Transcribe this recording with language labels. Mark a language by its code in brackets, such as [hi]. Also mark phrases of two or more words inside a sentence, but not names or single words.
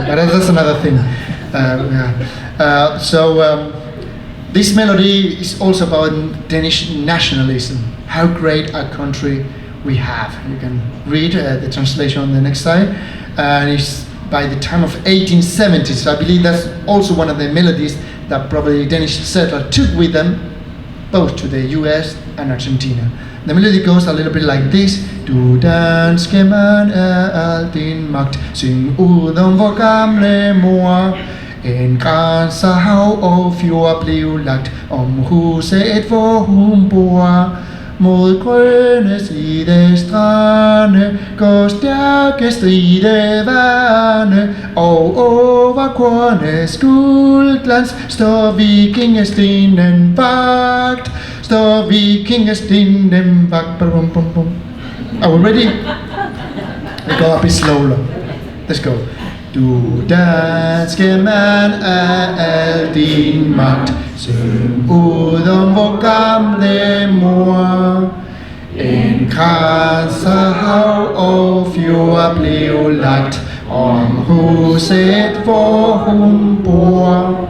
[en] But that's another thing. This melody is also about Danish nationalism, how great a country we have. You can read the translation on the next slide. And it's by the time of 1870s. So I believe that's also one of the melodies that probably Danish settlers took with them, both to the US and Argentina. The melody goes a little bit like this. [da] Du danske mand al din magt, syng ud om vor gamle mor. En grænse hav og fjord blev lagt om huset, hvor hun bor. Mod grønne side strande går stærke stride vande, og over kornets guldglans står vikingestenen vagt. Står vikingestenen vagt. [en] Are we ready? Let's go a bit slower. Let's go. [da] Du danske mand af al din magt, syng ud om vor gamle mor. En krans af hav og fjord blev lagt om huset, hvor hun bor.